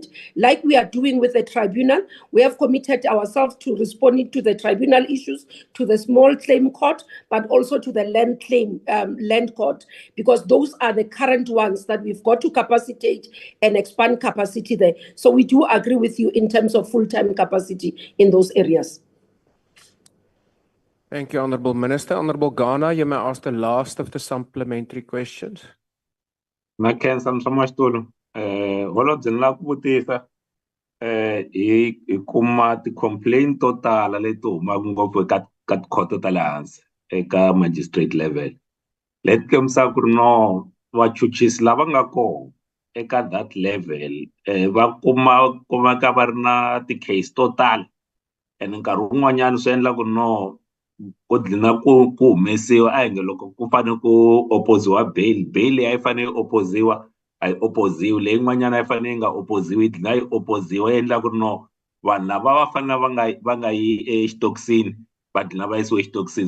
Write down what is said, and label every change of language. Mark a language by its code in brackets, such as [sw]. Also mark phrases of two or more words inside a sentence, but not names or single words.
[en] Like we are doing with the tribunal, we have committed ourselves to responding to the tribunal issues, to the small claim court, but also to the land claim, land court, because those are the current ones that we've got to capacitate and expand capacity there. So we do agree with you in terms of full-time capacity in those areas. Thank you, Honorable Minister. Honorable Ghana, you may ask the last of the supplementary questions. [ts] Makhensa Msamaxitulu, holobye ni lava ku vutisa hi kuma ti-complaint to tala leti humaka ngopfu ka tikhoto ta le hansi eka magistrate level. Leti kombisaka ku ri no vachuchisi lava nga kona eka [en] that level [ts] va kumeka va ri na ti-case to tala, and nkarhi wun'wanyana swi endla ku no ku dlina ku humesiwa a hi nge loko ku fanele ku opposiwa bail a yi fanele yi opposiwa a yi opposiwi, leyi n'wanyana a yi fanele yi nga opposiwi yi dlina yi opposiwa, yi endla ku ri no vanhu lava va fanele va nga yi exitokisini va dlina va yisiwa exitokisini.